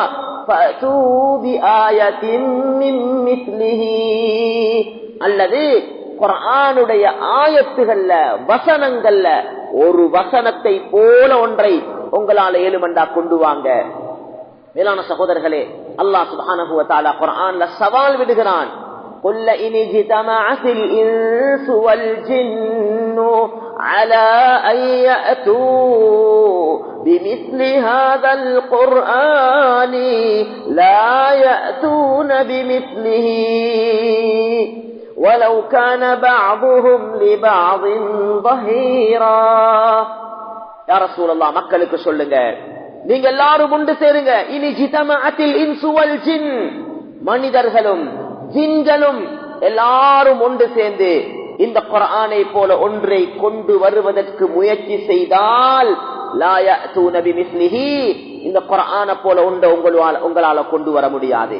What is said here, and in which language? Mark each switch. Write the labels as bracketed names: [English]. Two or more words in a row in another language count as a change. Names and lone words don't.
[Arabic] فأتوا بآية من مثله, [Tamil] அல்லது குர்ஆனுடைய ஆயத்துகள்ல, வசனங்கள்ல ஒரு வசனத்தை போல ஒன்றை உங்களால ஏழுமண்டா கொண்டு வாங்க. மேலான சகோதரர்களே, [Arabic] الله سبحانه وتعالى [Tamil] குர்ஆன்ல சவால் விடுகிறான். [Arabic] قُلْ إِنِ اجْتَمَعَتِ الْإِنسُ وَالْجِنُّ عَلَى أَن يَأْتُوا بِمِثْلِ هَذَا الْقُرْآنِ لَا يَأْتُونَ بِمِثْلِهِ وَلَوْ كَانَ بَعْضُهُمْ لِبَعْضٍ ظَهِيرًا. يا رسول الله, [Tamil] மக்களுக்கு சொல்லுங்க, நீங்க எல்லாரும் ஒன்று சேருங்க. [Arabic] إن اجتمعت الإنس والجن, [Tamil] மனிதர்களும் ஜின்களும் எல்லாரும் ஒன்று சேர்ந்து இந்த குர்ஆனை போல ஒன்றை கொண்டு வருவதற்கு முயற்சி செய்தால் [Arabic] لا يأتون بمثله, [Tamil] இந்த குர்ஆனை போல ஒன்றை உங்களால கொண்டு வர முடியாது.